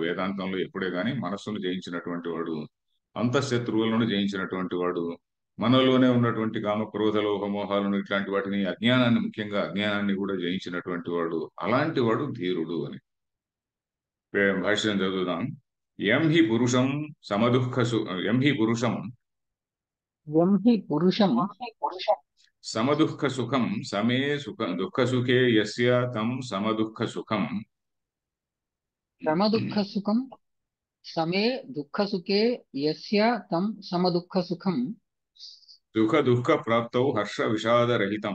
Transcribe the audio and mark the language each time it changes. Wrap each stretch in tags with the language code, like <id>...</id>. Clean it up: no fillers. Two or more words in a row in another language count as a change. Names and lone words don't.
<te>వేదాంతంలో ఎప్పుడే గాని మనస్సును జయించినటువంటి వాడు, అంతఃశత్రువులను జయించినటువంటి వాడు, మనలోనే ఉన్నటువంటి కామ క్రోధ లోభ మోహాలను, ఇట్లాంటి వాటిని, అజ్ఞానాన్ని, ముఖ్యంగా అజ్ఞానాన్ని కూడా జయించినటువంటి వాడు, అలాంటి వాడు ధీరుడు అని. భాష్యం చదువుదాం.</te> <sa>యం హి పురుషం సమదుఃఖ యం హి పురుషం యం హి పురుషం సమదుఃఖ సుఖం సమే సుఖ దుఃఖ సుఖే యస్య తం సమదుఃఖ సుఖం సమదుఃఖ సుఖం సమే దుఃఖ సుఖే యస్య తం సమదుఃఖ సుఖం సుఖ దుఃఖ ప్రాప్తౌ హర్ష విషాద రహితం</sa>